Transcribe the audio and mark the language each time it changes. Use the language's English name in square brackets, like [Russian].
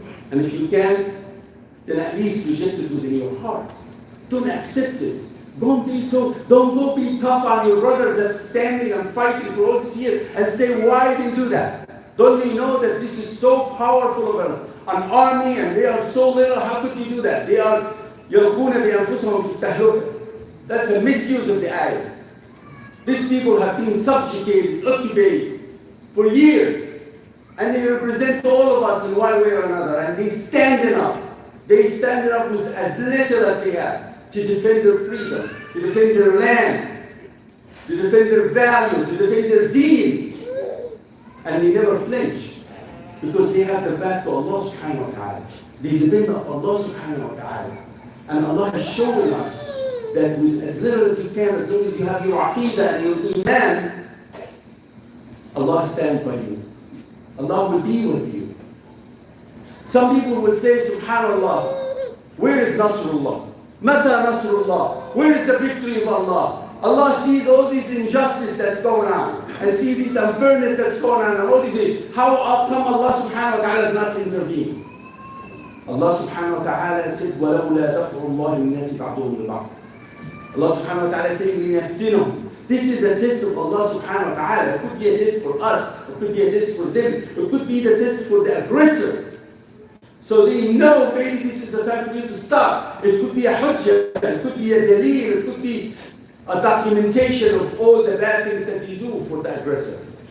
[English] And if you can't, then at least reject it within your heart. Don't accept it. Don't go be tough on your brothers that's standing and fighting for all this year and say, why did you do that? Don't you know that this is so powerful of an army and they are so little? How could you do that? They are [Arabic] يَلْقُونَ بِأَنفُسَهُمْ فِي التَّهْلُكَةِ. [English] That's a misuse of the ayah. These people have been subjugated, occupied for years. And they represent all of us in one way or another. And they standing up. They standing up with as little as they have to defend their freedom, to defend their land, to defend their value, to defend their deen. And they never flinch because they have their back to Allah subhanahu wa ta'ala. They depend on Allah subhanahu wa ta'ala. And Allah has shown us that with as little as you can, as long as you have your aqidah and your iman, Allah stands by you. Allah will be with you. Some people would say, subhanallah, where is Nasrullah? Mata Nasrullah? Where is the victory of Allah? Allah sees all this injustice that's going on, and sees this unfairness that's going on, and all these things. How come Allah subhanahu wa ta'ala has not intervened? Allah subhanahu wa ta'ala said, [Arabic] وَلَوْلَا دَفْعُ اللَّهِ النَّاسِ بَعْضُهُمْ بِبَعْضٍ. [English] Allah subhanahu wa ta'ala said, لِنَفْتِنَهُمْ. This is a test of Allah subhanahu wa ta'ala. It could be a test for us. It could be a test for them. It could be the test for the aggressor. So they know maybe this is a time for you to stop. It could be a hujjah. It could be a dalil. It could be a documentation of all the bad things that you do for the aggressor.